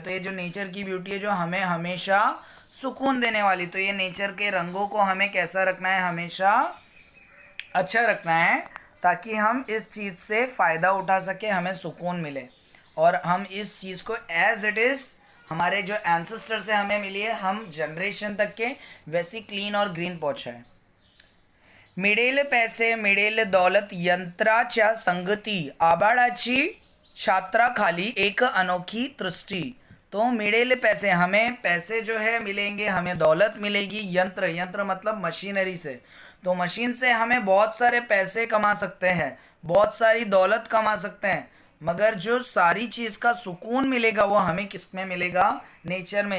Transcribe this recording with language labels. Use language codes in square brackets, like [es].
[hi] तो ये जो नेचर की ब्यूटी है जो हमें हमेशा सुकून देने वाली, तो ये नेचर के रंगों को हमें कैसा रखना है, हमेशा अच्छा रखना है, ताकि हम इस चीज़ से फ़ायदा उठा सके, हमें सुकून मिले, और हम इस चीज़ को एज इट इज़ हमारे जो एंसेस्टर से हमें मिली है, हम जनरेशन तक के वैसी क्लीन और ग्रीन पहुँचाएं। [mr] मिळेल पैसे मिळेल दौलत यंत्राच्या संगती, आबाळाची छात्राखाली एक अनोखी दृष्टि। [hi] तो [mr] मिळेल पैसे, [hi] हमें पैसे जो है मिलेंगे, हमें दौलत मिलेगी। यंत्र, यंत्र मतलब मशीनरी से। तो मशीन से हमें बहुत सारे पैसे कमा सकते हैं, बहुत सारी दौलत कमा सकते हैं, मगर जो सारी चीज़ का सुकून मिलेगा वो हमें किस में मिलेगा, नेचर में।